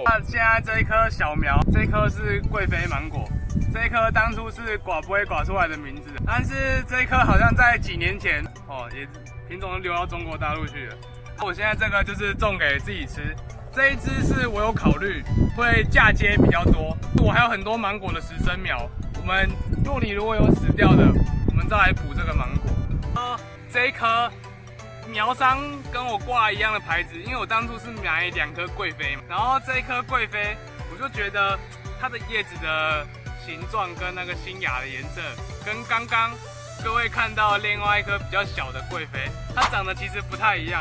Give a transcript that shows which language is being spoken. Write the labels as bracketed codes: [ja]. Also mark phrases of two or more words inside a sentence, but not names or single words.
[zh] 那現在這一顆小苗，這一顆是貴妃芒果，這一顆當初是寡不會寡出來的名字，但是這一顆好像在幾年前也品种都流到中國大陸去了。我現在這個就是種給自己吃。這一支是我有考慮會嫁接比較多，我還有很多芒果的實生苗。我們若你如果有死掉的，我們再來補這個芒果。這一顆苗商跟我掛一樣的牌子，因為我當初是買2顆貴妃嘛，然後這一顆貴妃，我就覺得它的葉子的形狀跟那個新芽的顏色，跟剛剛各位看到另外一顆比較小的貴妃，它長得其實不太一樣。